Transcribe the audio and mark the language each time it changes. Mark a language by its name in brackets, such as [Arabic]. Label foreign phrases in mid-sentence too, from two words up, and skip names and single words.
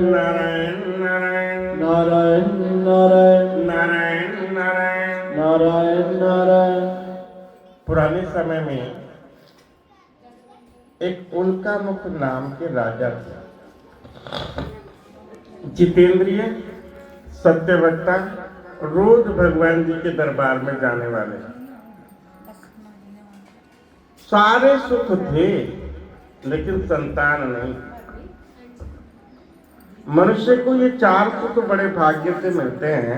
[Hindi] नारायण नारायण नारायण नारायण नारायण नारायण। नारायण नारायण। पुराने समय में एक उल्कामुख नाम के राजा थे, जितेंद्रिय, सत्यवक्ता, रोज भगवान जी के दरबार में जाने वाले। सारे सुख थे लेकिन संतान नहीं। मनुष्य को ये चार सुख बड़े भाग्य से मिलते हैं।